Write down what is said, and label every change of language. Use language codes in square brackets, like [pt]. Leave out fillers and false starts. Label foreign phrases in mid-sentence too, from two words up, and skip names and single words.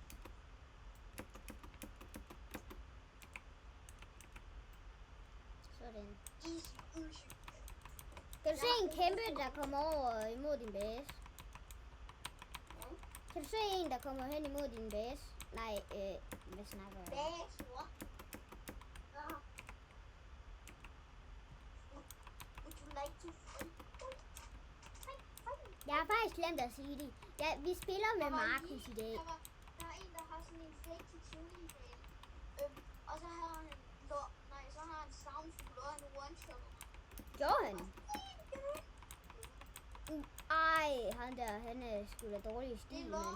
[da] Sådan. Easy. Kan du se en kæmpe, der kommer over imod din base? Ja. Kan du se en, der kommer hen imod din base? Nej, hvad snakker jeg om? [en] Base, what? Would you like to fight? [da] Jeg har faktisk glemt at sige det. Ja, vi spiller med Markus i dag. Der er en, der har sådan en [en] fake tutorial. [da] Og så har han soundful og en one-shot. Gjorde han? Ej, han er sgu da dårlig i stil, mand.